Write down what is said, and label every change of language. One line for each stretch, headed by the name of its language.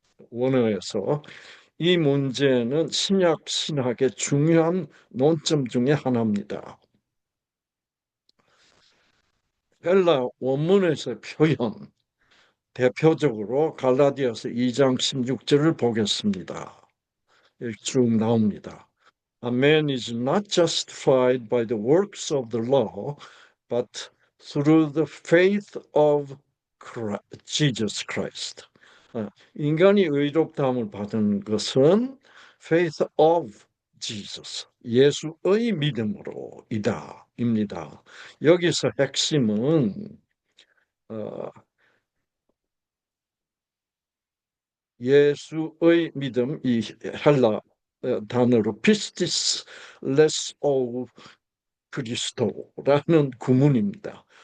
Korean: 원어에서 이 문제는 신약 신학의 중요한 논점 중에 하나입니다. 헬라 원문에서 표현, 대표적으로 갈라디아서 2장 16절을 보겠습니다. 여기 쭉 나옵니다.
English: A man is not justified by the works of the law, but through the faith of Jesus Christ.
Korean: 인간이 의롭다함을 받은 것은
English: faith of Jesus,
Korean: 예수의 믿음으로이다입니다. 여기서 핵심은 어, 예수의 믿음, 이 헬라 단어로 피스티스 레스오 그리스도라는 구문입니다.